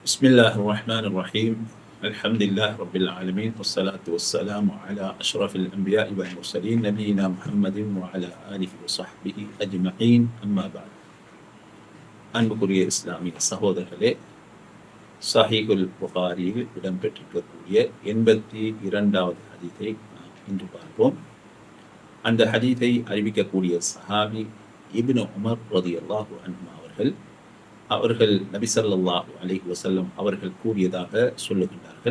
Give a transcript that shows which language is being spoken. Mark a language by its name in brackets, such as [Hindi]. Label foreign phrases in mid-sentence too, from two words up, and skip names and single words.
[Arabic] بسم الله الرحمن الرحيم. الحمد لله رب العالمين والصلاة والسلام على أشرف الأنبياء والمرسلين نبينا محمد وعلى آله وصحبه أجمعين. أما بعد. [Tamil] அன்புக்குரிய இஸ்லாமிய சகோதரர்களே, சஹீஹுல் புகாரியில் இடம்பெற்றிருக்கக்கூடிய 82வது ஹதீஸை நாம் இன்று பார்ப்போம். அந்த ஹதீஸை அறிவிக்கக்கூடிய சஹாபி இப்னு உமர் [Arabic] رضي الله عنه [Tamil] அவர்கள் நபி [Arabic] صلى الله عليه وسلم [Tamil] அவர்கள் கூறியதாக சொல்லுகின்றார்கள்.